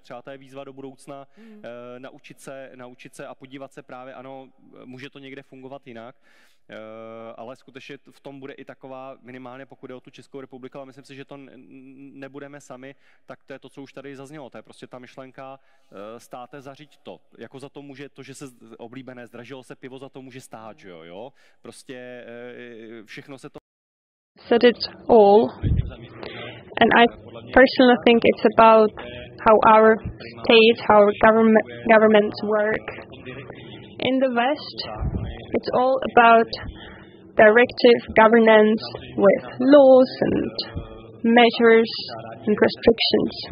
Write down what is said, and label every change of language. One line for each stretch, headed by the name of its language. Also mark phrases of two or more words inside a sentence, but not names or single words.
Czech: Třeba to je výzva do budoucna naučit se a podívat se právě, ano, může to někde fungovat jinak, ale skutečně v tom bude i taková, minimálně pokud jde o tu Českou republiku, ale myslím si, že to nebudeme sami, tak to je to, co už tady zaznělo. To je prostě ta myšlenka státe zařiď to. Jako za to může to, že se oblíbené zdražilo se pivo, za to může stát, že jo? Prostě všechno se to
English: said it all, and I personally think it's about how our state, how our governments work. In the West, it's all about directive governance with laws and measures and restrictions.